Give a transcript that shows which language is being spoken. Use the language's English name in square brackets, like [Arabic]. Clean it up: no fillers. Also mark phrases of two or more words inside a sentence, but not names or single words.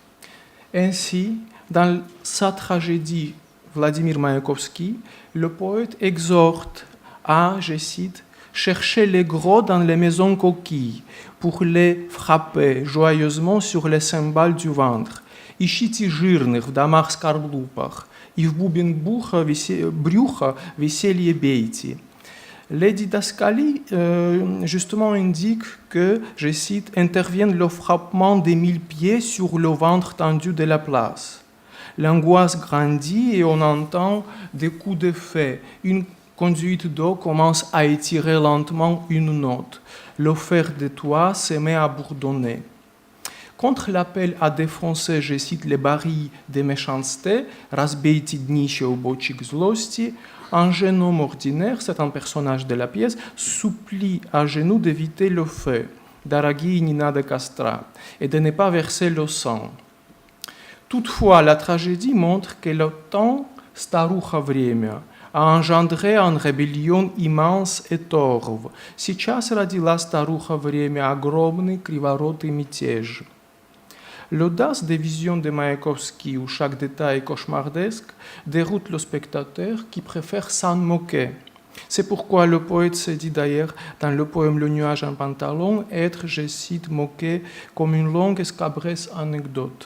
[French] Ainsi, dans sa tragédie Vladimir Mayakovsky, le poète exhorte à, je cite, chercher les gros dans les maisons coquilles pour les frapper joyeusement sur les cymbales du ventre. [Russian] Ищите жирных в домах скорлупах, и в бубен брюха веселье бейте. [French] Les didascalies, justement, indiquent que, je cite, interviennent le frappement des 1000 pieds sur le ventre tendu de la place. L'angoisse grandit et on entend des coups de feu. Une conduite d'eau commence à étirer lentement une note. Le fer de toit se met à bourdonner. Contre l'appel à défoncer, je cite, les barils de méchanceté, [Russian] разбейте днище убойчик злости, [French] un jeune homme ordinaire, c'est un personnage de la pièce, supplie à genoux d'éviter le feu, [Russian] дорогие не надо костра, [French] et de ne pas verser le sang. Toutefois, la tragédie montre que le temps, [Russian] старуха время, [French] a engendré une rébellion immense et torve. [Russian] Сейчас родила старуха время огромный криворотый мятеж. [French] L'audace des visions de Mayakovsky, où chaque détail est cauchemardesque, déroute le spectateur qui préfère s'en moquer. C'est pourquoi le poète se dit d'ailleurs dans le poème Le nuage en pantalon être, je cite, moqué comme une longue et scabreuse anecdote.